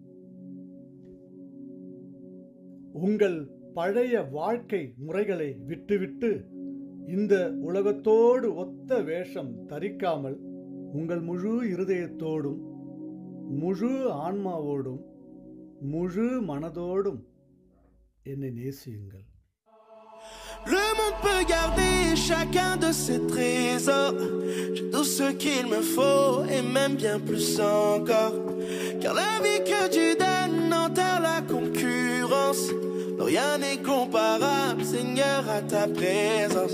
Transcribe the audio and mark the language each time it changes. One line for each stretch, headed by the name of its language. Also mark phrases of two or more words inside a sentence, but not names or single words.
Tamil: உங்கள் பழைய வாழ்க்கை முறைகளை விட்டுவிட்டு இந்த உலகத்தோடு ஒத்த வேஷம் தரிக்காமல் உங்கள் முழு இருதயத்தோடும் முழு ஆன்மாவோடும் முழு மனதோடும் என்னை நேசியுங்கள்.
French: Le monde peut garder chacun de ses trésors. J'ai tout ce qu'il me faut et même bien plus encore. Car la vie que tu donnes enterre la concurrence. Rien n'est comparable, Seigneur, à ta présence.